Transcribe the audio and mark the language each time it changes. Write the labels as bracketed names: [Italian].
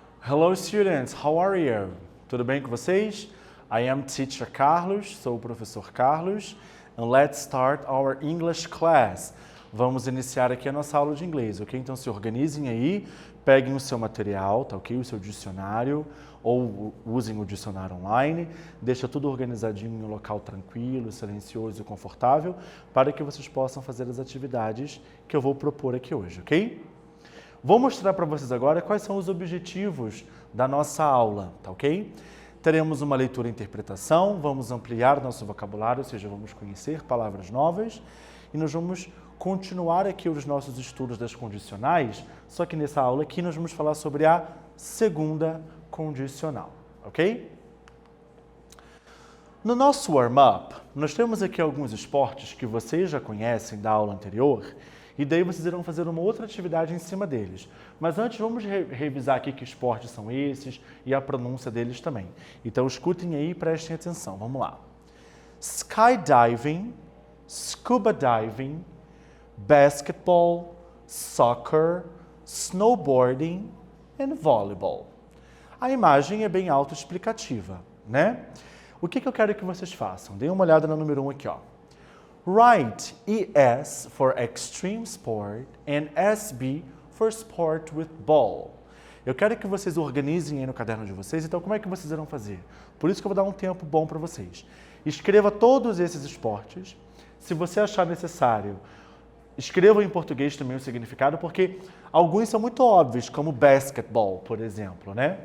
[English] Hello students, how are you? [Portuguese] Tudo bem com vocês? [English] I am teacher Carlos, [Portuguese] sou o professor Carlos, [English] and let's start our English class. [Portuguese] Vamos iniciar aqui a nossa aula de inglês, ok? Então se organizem aí, peguem o seu material, tá ok? O seu dicionário, ou usem o dicionário online, deixa tudo organizadinho em um local tranquilo, silencioso e confortável, para que vocês possam fazer as atividades que eu vou propor aqui hoje, ok? Vou mostrar para vocês agora quais são os objetivos da nossa aula, tá ok? Teremos uma leitura e interpretação, vamos ampliar nosso vocabulário, ou seja, vamos conhecer palavras novas e nós vamos continuar aqui os nossos estudos das condicionais, só que nessa aula aqui nós vamos falar sobre a segunda condicional, ok? No nosso warm-up, nós temos aqui alguns esportes que vocês já conhecem da aula anterior, e daí vocês irão fazer uma outra atividade em cima deles. Mas antes vamos revisar aqui que esportes são esses e a pronúncia deles também. Então escutem aí e prestem atenção. Vamos lá. [English] Skydiving, scuba diving, basketball, soccer, snowboarding and volleyball. [Portuguese] A imagem é bem autoexplicativa, né? O que eu quero que vocês façam? Deem uma olhada no número 1 aqui, ó. [English] Write ES for extreme sport and SB for sport with ball. [Portuguese] Eu quero que vocês organizem aí no caderno de vocês, então como é que vocês irão fazer? Por isso que eu vou dar um tempo bom para vocês. Escreva todos esses esportes. Se você achar necessário, escreva em português também o significado, porque alguns são muito óbvios, como basketball, por exemplo, né?